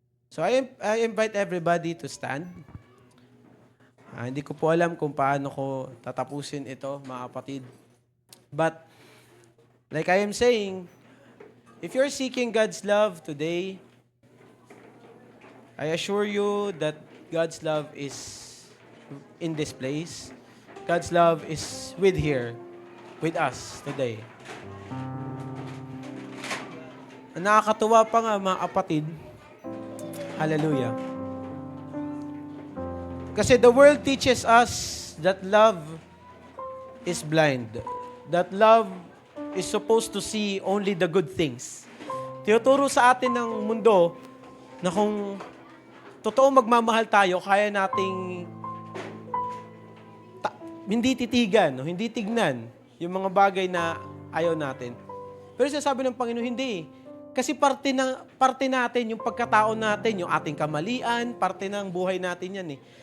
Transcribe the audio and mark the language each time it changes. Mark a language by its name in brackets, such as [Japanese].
[English] So I invite everybody to stand. [Filipino] Hindi ko po alam kung paano ko tatapusin ito, mga kapatid. [English] But, like I am saying, if you're seeking God's love today, I assure you that God's love is in this place. God's love is with us today. [Filipino] Ang nakakatuwa pa nga, mga kapatid, hallelujah. [English] Kasi the world teaches us that love is blind. That love is supposed to see only the good things. [Filipino] Tinuturo sa atin ng mundo na kung totoo magmamahal tayo, kaya nating hindi titigan, hindi tignan yung mga bagay na ayaw natin. Pero sinasabi ng Panginoon, hindi. Kasi parte natin, yung pagkatao natin, yung ating kamalian, parte ng buhay natin yan eh.